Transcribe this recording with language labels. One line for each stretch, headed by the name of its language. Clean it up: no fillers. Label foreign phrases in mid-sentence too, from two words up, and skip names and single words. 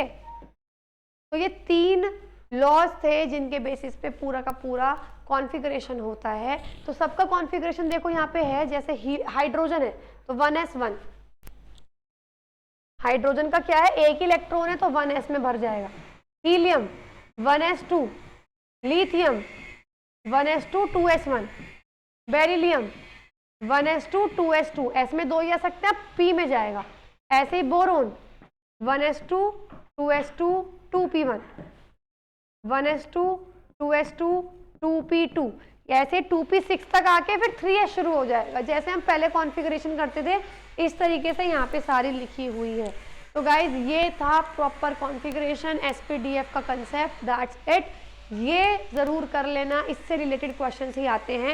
Hindi: तो ये 3 लॉज थे जिनके बेसिस पे पूरा का पूरा कॉन्फ़िगरेशन होता है। तो सबका कॉन्फ़िगरेशन देखो यहाँ पे है, जैसे हाइड्रोजन है तो 1s1, हाइड्रोजन का क्या है, एक इलेक्ट्रॉन है तो 1s में भर जाएगा। हीलियम 1s2, लिथियम 1s2 2s1, बेरिलियम 1s2 2s2, s में 2 ही आ सकते हैं, p में जाएगा। ऐसे ही बोरोन 1s2 2s2 2p1, 1s2 2s2 2p2, ऐसे 2p6 तक आके फिर 3s शुरू हो जाएगा। जैसे हम पहले कॉन्फ़िगरेशन करते थे इस तरीके से यहाँ पे सारी लिखी हुई है। तो गाइज ये था
English: proper configuration,
Hindi: एसपीडीएफ का कंसेप्ट,
English: that's it.
Hindi: ये जरूर कर लेना, इससे
English: related question
Hindi: ही आते हैं।